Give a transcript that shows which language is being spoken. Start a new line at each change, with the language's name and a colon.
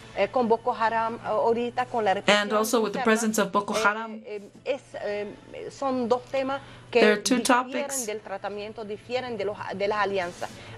Spanish: con Boko Haram ahorita, con la represión
English: and also with the presence of Boko Haram.
Spanish: Son dos temas que
English: there are two topics
Spanish: del tratamiento, difieren de las alianzas.